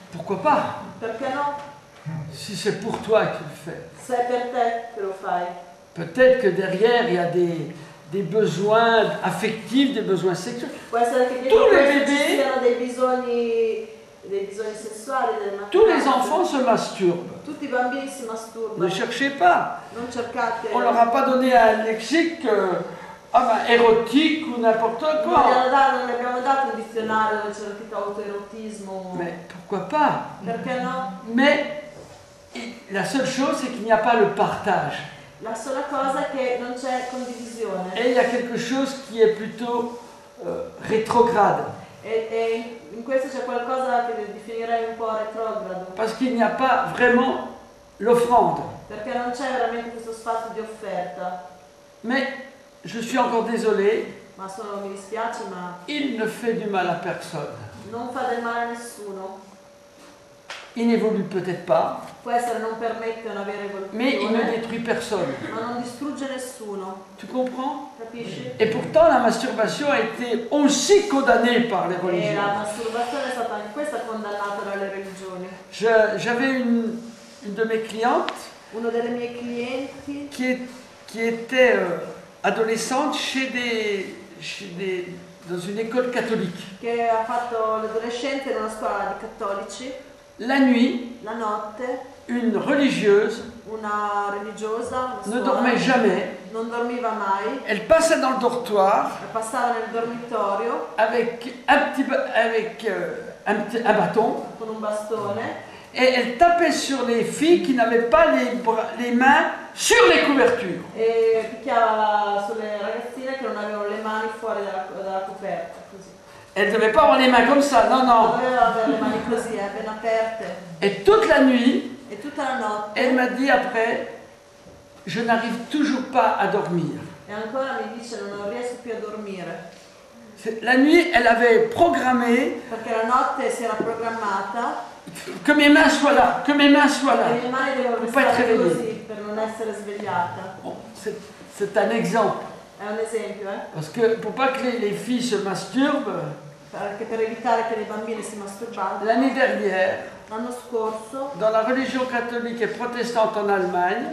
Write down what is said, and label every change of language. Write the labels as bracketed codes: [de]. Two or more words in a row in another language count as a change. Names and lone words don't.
[fr] pourquoi pas? [it] Perché no? [fr] Si c'est pour toi que tu le fais. [it] Se è per te che lo fai. [fr] Peut-être que derrière, il y a des besoins affectifs, des besoins sexuels. [it] Può essere che [fr] Tous [it] dietro [fr] les [it] questo ci [fr] bébés, [it] siano dei bisogni sessuali, delle [fr] tous les [it] mancanze. [fr] enfants se masturbent. [it] Tutti i bambini si [fr] Ne [it] masturbano. [fr] cherchez pas. [it] Non cercate. [fr] On leur a pas donné un lexique érotique ou n'importe [it] Non [fr] quoi. [it] non le abbiamo dato un dizionario dove c'era scritto autoerotismo. [fr] Mais pourquoi pas? [it] Perché no? [fr] Mais la seule chose, c'est qu'il n'y a pas le partage. [it] La sola cosa è che non c'è condivisione. [fr] Et il y a quelque chose qui est plutôt rétrograde. [it] E in questo c'è qualcosa che definirei un po' retrogrado. [fr] Parce qu'il n'y a pas vraiment l'offrande. [it] Perché non c'è veramente questo spazio di offerta. [fr] Mais je suis encore désolé, [it] Ma mi dispiace, ma [fr] il ne fait du mal à personne. [it] non fa del male a nessuno. [fr] Il n'évolue peut-être pas, [it] Può essere non permette una vera [fr] mais il ne [it] evoluzione, [fr] détruit personne. [it] ma non distrugge nessuno. [fr] Tu comprends? [it] Capisci? [fr] Et pourtant, la masturbation a été aussi condamnée par les [it] E [fr] religions. [it] la masturbazione è stata anche questa condannata dalle religioni. [fr] J'avais une de mes clientes [it] Uno delle mie clienti [fr] qui était adolescente dans une école catholique. [it] che ha fatto l'adolescente in una scuola di cattolici, [fr] La nuit, [it] la notte [fr] une religieuse [it] una religiosa, una [fr] ne [it] suora, [fr] dormait jamais. [it] non dormiva mai, [fr] Elle passait dans le dortoir [it] passava nel dormitorio [fr] avec un bâton [it] con un bastone [fr] et elle tapait sur les filles qui n'avaient pas les mains sur les couvertures. [it] e picchiava sulle ragazzine che non avevano le mani fuori dalla coperta, così. [fr] Elle ne devait pas avoir les mains comme ça, [it] non, Non non. doveva avere le mani così, ben aperte. [fr] Et toute la nuit, [it] E tutta la notte, [fr] elle m'a dit après, je n'arrive toujours pas à dormir. [it] e ancora mi dice non riesco più a dormire. [fr] La nuit, elle avait programmé [it] Perché la notte si era programmata [fr] que mes mains soient là, que mes mains soient là. [it] e le mie mani dovevano Può essere restare lì. così per non essere svegliata. [fr] Bon, c'est un exemple. [it] È un esempio, [fr] Parce que pour pas que les filles se masturbent, [it] Perché per evitare che le bambine si masturbassero, [fr] l'année dernière, [it] l'anno scorso, [fr] dans la religion catholique et protestante en Allemagne,